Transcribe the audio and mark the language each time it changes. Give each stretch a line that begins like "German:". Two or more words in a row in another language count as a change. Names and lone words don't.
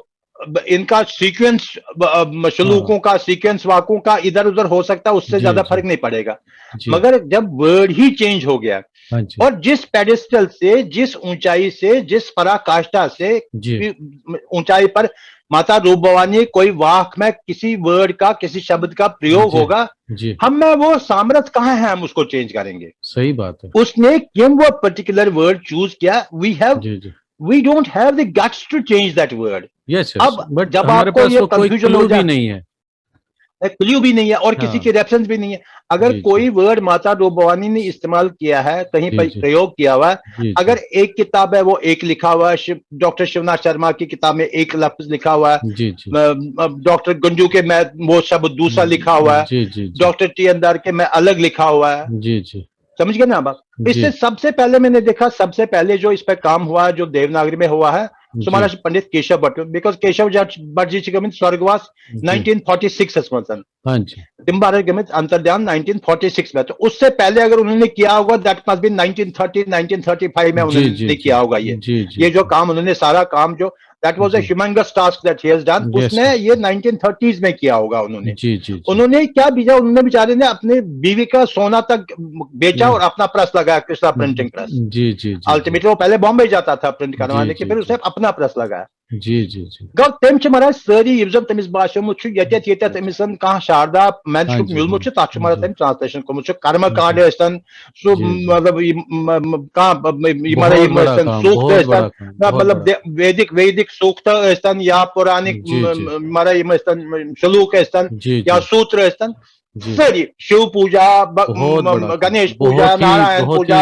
Hindi: इनका सीक्वेंस श्लोकों का सीक्वेंस वाकों का इधर उधर हो सकता है उससे ज्यादा फर्क नहीं पड़ेगा मगर जब वर्ड ही चेंज हो गया और जिस पेडिस्टल से जिस ऊंचाई से जिस पराकाष्ठा से ऊंचाई पर माता रूप भवानी कोई वाक में किसी वर्ड का किसी शब्द का प्रयोग होगा हम में वो सामर्थ्य कहाँ है हम उसको चेंज करेंगे सही बात है उसने क्यों वो
English: particular word
Hindi: चूज किया
English: we don't have the guts to change that word yes
Hindi: अब
English: but
Hindi: जब आपको ये कंफ्यूजन हो जाए नहीं है क्लू भी नहीं है और किसी की रेफरेंस भी नहीं है अगर कोई वर्ड माता रूप भवानी ने इस्तेमाल किया है कहीं पर प्रयोग किया हुआ है अगर एक किताब है वो एक लिखा हुआ है डॉक्टर शिवनाथ शर्मा की किताब में एक लफ्ज लिखा हुआ है डॉक्टर गंजू के में वो शब्द दूसरा लिखा हुआ है डॉक्टर टी.एन. दर के में अलग लिखा हुआ है समझ गए ना आप इससे सबसे पहले मैंने देखा सबसे पहले जो इस पर काम हुआ जो देवनागरी में हुआ है हमारा पंडित केशव भट्ट बिकॉज केशव भट्ट जी गमित स्वर्गवास 1946
Kashmiri: तिम्बार गमित
Hindi: अंतर्ध्यान 1946 में तो उससे पहले अगर उन्होंने किया होगा
English: that must be
Hindi: 1930 1935 में उन्होंने किया होगा ये जो काम उन्होंने सारा काम जो
English: that was a humongous task that he has done
Hindi: उसने ये 1930s में किया होगा उन्होंने क्या बीजा उन्होंने बेचारे ने अपने बीवी का सोना तक बेचा और अपना प्रेस लगाया कृष्णा प्रिंटिंग प्रेस अल्टीमेटली वो पहले बॉम्बे जाता था प्रिंट करवाने के फिर उसे अपना प्रेस लगाया
Kashmiri: गौ तेम महाराज सारी यम तमिस बाशोमुत ये तमिस कह शारदा मैन्युस्क्रिप्ट मिलमुत तक महाराज तम ट्रांसलेशन कोमुत कर्म कांड सो
Hindi: मतलब मतलब वैदिक पौराणिक सूक्त स्तन या पौराणिक हमारा श्लोक स्तन या सूत्र स्तन, सारी शिव पूजा, गणेश पूजा, नारायण पूजा,